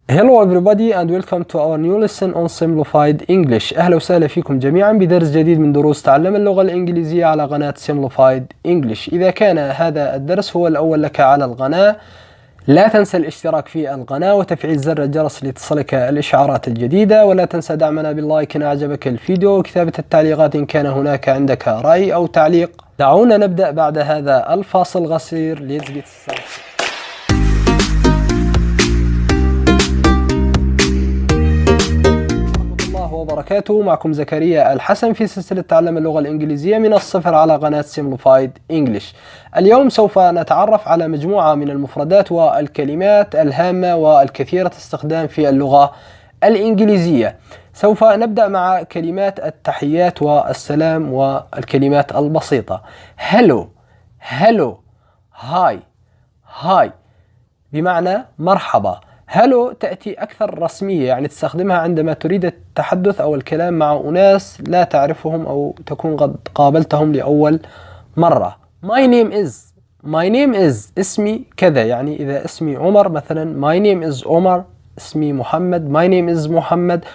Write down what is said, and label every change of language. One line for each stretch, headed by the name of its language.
English: Hello everybody and welcome to our new lesson on simplified English.
Arabic: أهلا وسهلا فيكم جميعا بدرس جديد من دروس تعلم اللغة الإنجليزية على قناة simplified English. إذا كان هذا الدرس هو الأول لك على القناة، لا تنسى الاشتراك في القناة وتفعيل زر الجرس لتصلك الإشعارات الجديدة، ولا تنسى دعمنا باللايك إن أعجبك الفيديو وكتابة التعليقات إن كان هناك عندك رأي أو تعليق. دعونا نبدأ بعد هذا الفاصل القصير.
English: Let's get started.
Arabic: وبركاته. معكم زكريا الحسن في سلسلة تعلم اللغة الإنجليزية من الصفر على قناة simplified English. اليوم سوف نتعرف على مجموعة من المفردات والكلمات الهامة والكثيرة استخدام في اللغة الإنجليزية. سوف نبدأ مع كلمات التحيات والسلام والكلمات البسيطة.
English: hello hello hi hi
Arabic: بمعنى مرحبا. هلو تأتي أكثر رسمية، يعني تستخدمها عندما تريد التحدث أو الكلام مع أناس لا تعرفهم أو تكون قد قابلتهم لأول مرة.
English: My name is
Arabic: اسمي كذا، يعني إذا اسمي عمر مثلا
English: my name is
Arabic: عمر، اسمي محمد my name is محمد.